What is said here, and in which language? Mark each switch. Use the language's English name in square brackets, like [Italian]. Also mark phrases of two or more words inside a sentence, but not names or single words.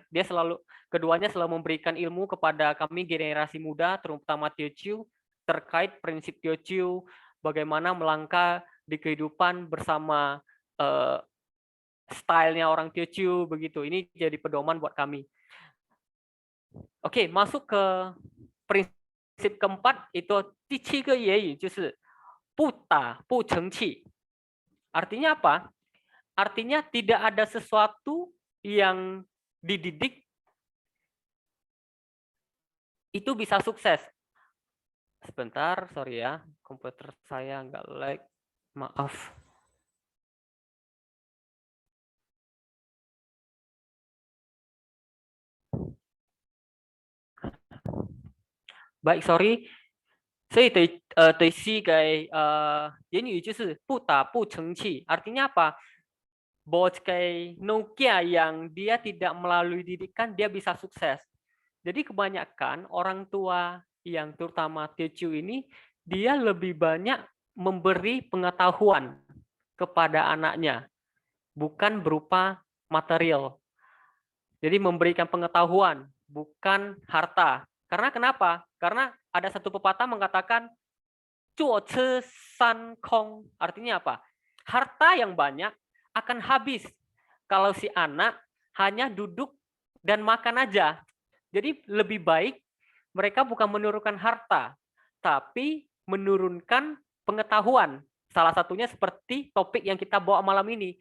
[Indonesian] Keduanya selalu memberikan ilmu kepada kami generasi muda, terutama Teochew, terkait prinsip Teochew, bagaimana melangkah di kehidupan bersama stylenya orang Teochew begitu. Ini jadi pedoman buat kami. Oke, masuk ke prinsip keempat itu [Chinese] 第七个言语就是不打不成器. [Indonesian] Artinya apa? Artinya tidak ada sesuatu yang dididik itu bisa sukses. Sebentar, sorry ya, komputer saya nggak lag, maaf. Baik, sorry. [Chinese] 所以第四个言语就是不打不成器. [Indonesian] Artinya apa? Bockai Nokia yang dia tidak melalui didikan dia bisa sukses. Jadi kebanyakan orang tua yang terutama Teochew ini dia lebih banyak memberi pengetahuan kepada anaknya, bukan berupa material. Jadi memberikan pengetahuan, bukan harta. Karena kenapa? Karena ada satu pepatah mengatakan [Chinese] 坐吃山空. [Indonesian] Artinya apa? Harta yang banyak akan habis kalau si anak hanya duduk dan makan aja. Jadi lebih baik mereka bukan menurunkan harta, tapi menurunkan pengetahuan. Salah satunya seperti topik yang kita bawa malam ini.